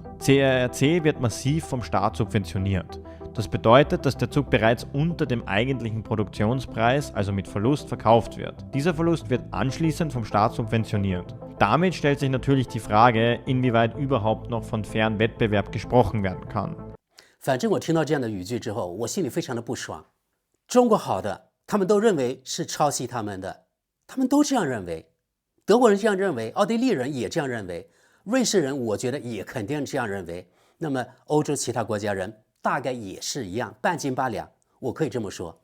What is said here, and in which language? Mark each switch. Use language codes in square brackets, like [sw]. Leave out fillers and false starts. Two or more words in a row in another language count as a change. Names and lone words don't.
[de] CARC wird massiv vom Staat subventioniert. Das bedeutet, dass der Zug bereits unter dem eigentlichen Produktionspreis, also mit Verlust, verkauft wird. Dieser Verlust wird anschließend vom Staat subventioniert. Damit stellt sich natürlich die Frage, inwieweit überhaupt noch von fairen Wettbewerb gesprochen werden kann. [zh] 反正我聽到這樣的語句之後，我心裡非常的不爽。中國好的，他們都認為是抄襲他們的，他們都這樣認為。德國人這樣認為，奧地利人也這樣認為，瑞士人我覺得也肯定這樣認為。那麼歐洲其他國家人大概也是一樣，半斤八兩，我可以這麼說。